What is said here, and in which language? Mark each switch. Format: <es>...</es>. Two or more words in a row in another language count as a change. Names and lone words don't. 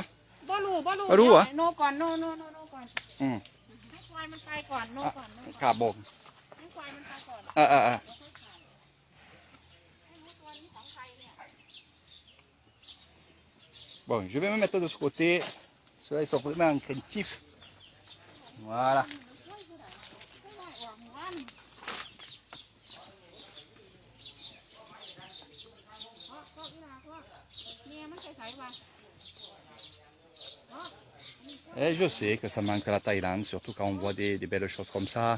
<th>บ่รู้ รู้เหรอ โนก่อนโนก่อน ให้ควายมันไปก่อนโนก่อน ครับผม ให้ควายมันไปก่อน ให้ รู้ตัวนี้ของใครเนี่ย</th> <fr>Bon, je vais me mettre de ce côté. Ceux-là, ils sont vraiment craintifs. Voilà. Et je sais que ça manque à la Thaïlande, surtout quand on voit des belles choses comme ça.</fr>